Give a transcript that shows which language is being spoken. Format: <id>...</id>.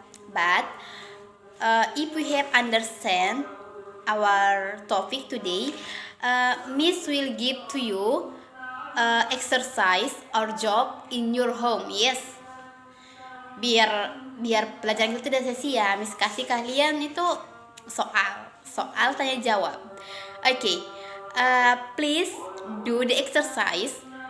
<en>But if we have understand our topic today, Miss will give to you exercise or job in your home.</en> <id>Yes, biar pelajaran itu tidak sia-sia. Miss kasih kalian itu soal tanya jawab.</id> <en>Okay, please do the exercise.</en>